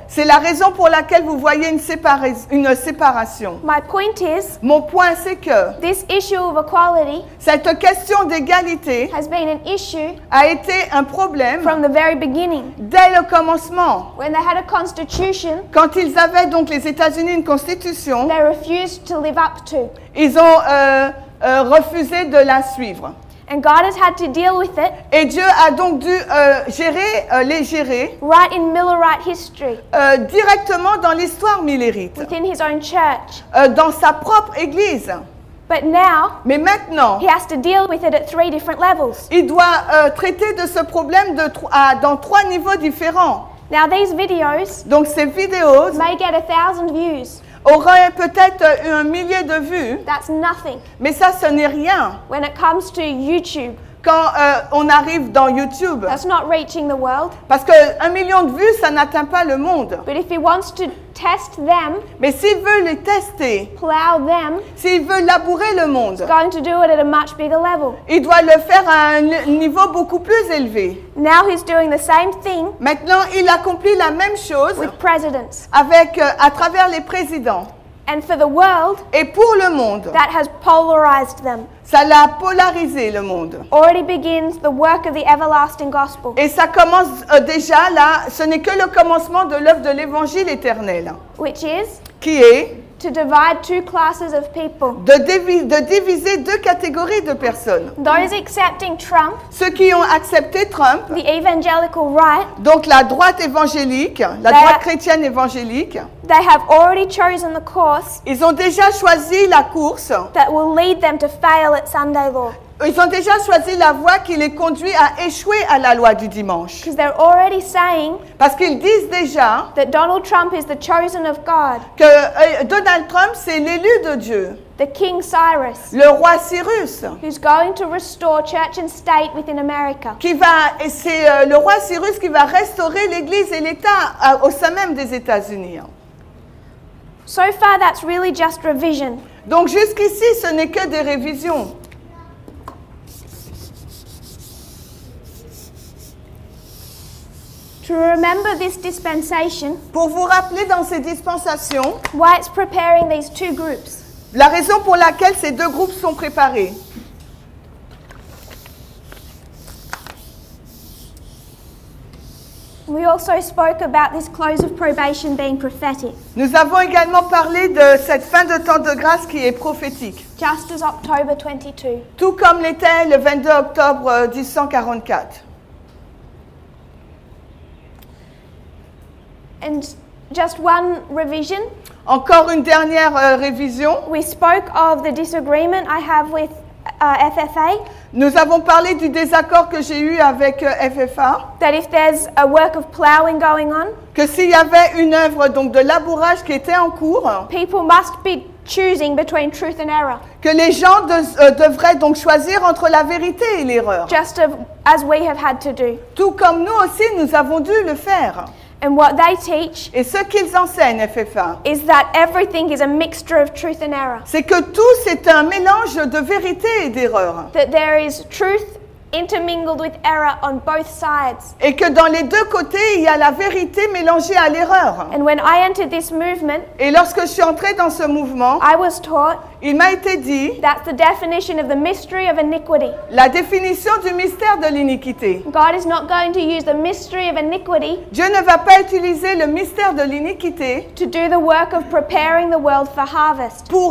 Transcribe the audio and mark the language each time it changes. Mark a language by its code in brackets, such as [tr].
[fr] C'est la raison pour laquelle vous voyez une séparation. [en] My point is, [fr] Mon point, c'est que [en] this issue of equality [fr] cette question d'égalité [en] has been an issue [fr] a été un problème [en] from the very beginning. [fr] dès le commencement. [en] When they had a constitution, [fr] Quand ils avaient donc les États-Unis une constitution, [en] they refused to live up to. [fr] ils ont refusé de la suivre. [en] And God has had to deal with it [fr] Et Dieu a donc dû les gérer [en] right in Millerite history, [fr] directement dans l'histoire millérite, [en] within his own church. [fr] dans sa propre Église. [en] But now, [fr] Mais maintenant, [en] he has to deal with it at 3 different levels. [fr] il doit traiter de ce problème dans 3 niveaux différents. [en] Now, these videos [fr] Donc ces vidéos [en] may get 1,000 views. [fr] auraient peut-être 1 millier de vues, [en] That's nothing [fr] mais ça, ce n'est rien. [en] when it comes to YouTube. [fr] Quand on arrive dans YouTube, [en] That's not reaching the world. [fr] parce que 1 million de vues, ça n'atteint pas le monde. [en] But if he wants to test them, [fr] Mais s'il veut les tester, [en] plow them, [fr] s'il veut labourer le monde, [en] he's going to do it at a much bigger level. [fr] il doit le faire à un niveau beaucoup plus élevé. [en] Now he's doing the same thing [fr] Maintenant, il accomplit la même chose [en] with presidents. [fr] à travers les présidents. [en] And for the world, [fr] Et pour le monde, [en] that has polarized them. [fr] ça l'a polarisé, le monde. [en] Already begins the work of the everlasting gospel. [fr] Et ça commence déjà là, ce n'est que le commencement de l'œuvre de l'évangile éternel, [en] Which is [fr] qui est [en] to divide 2 classes of people. [fr] de diviser 2 catégories de personnes. [en] Those accepting Trump, [fr] Ceux qui ont accepté Trump, [en] the evangelical right, [fr] donc la droite évangélique, la droite chrétienne évangélique, [en] they have already chosen the course [fr] ils ont déjà choisi la course, [en] that will lead them to fail at Sunday law. [fr] ils ont déjà choisi la voie qui les conduit à échouer à la loi du dimanche. [en] Because they're already saying [fr] Parce qu'ils disent déjà [en] that Donald Trump is the chosen of God, [fr] que Donald Trump, c'est l'élu de Dieu, [en] the King Cyrus, [fr] le roi Cyrus, [en] who's going to restore church and state within America. [fr] et c'est le roi Cyrus qui va restaurer l'Église et l'État au sein même des États-Unis. [en] So far, that's really just revision. [fr] Donc jusqu'ici, ce n'est que des révisions. [en] To remember this dispensation, [fr] Pour vous rappeler dans ces dispensations, [en] why it's preparing these 2 groups. [fr] la raison pour laquelle ces 2 groupes sont préparés. [en] We also spoke about this close of probation being prophetic, [fr] Nous avons également parlé de cette fin de temps de grâce qui est prophétique, [en] just as October 22. [fr] tout comme l'était le 22 octobre 1844. [en] And just one revision, [fr] Encore une dernière révision. [en] we spoke of the disagreement I have with FFA, [fr] Nous avons parlé du désaccord que j'ai eu avec FFA, [en] that if there's a work of ploughing going on, [fr] que s'il y avait une œuvre donc de labourage qui était en cours, [en] people must be choosing between truth and error, [fr] que les gens devraient donc choisir entre la vérité et l'erreur. [en] just as we have had to do. [fr] Tout comme nous aussi, nous avons dû le faire. [en] And what they teach [fr] Et ce qu'ils enseignent, FFA, [en] is that everything is a mixture of truth and error. [fr] c'est que tout, c'est un mélange de vérité et d'erreur. [en] That there is truth intermingled with error on both sides. [fr] Et que dans les deux côtés, il y a la vérité mélangée à l'erreur. [en] And when I entered this movement, [fr] Et lorsque je suis entrée dans ce mouvement, [en] I was taught [fr] il m'a été dit [en] that's the definition of the mystery of iniquity. [fr] la définition du mystère de l'iniquité. [en] God is not going to use the mystery of iniquity [fr] Dieu ne va pas utiliser le mystère de l'iniquité [en] to do the work of preparing the world for harvest.